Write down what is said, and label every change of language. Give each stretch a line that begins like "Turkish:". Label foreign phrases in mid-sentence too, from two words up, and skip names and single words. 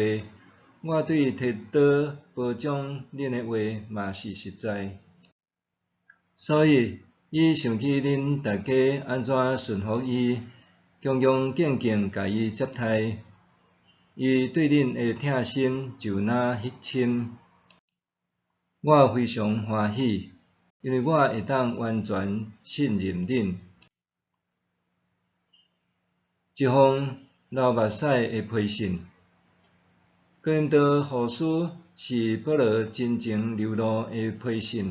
Min Nan Chinese: 我对提多褒奖恁的话嘛是实在。所以，伊想起恁大家安怎顺服伊，恭恭敬敬甲伊接待，伊对恁的疼心就若迄深。我非常欢喜，因为我会当完全信任恁。一封流目屎的批信。哥林多后书是保罗真情流露的批信。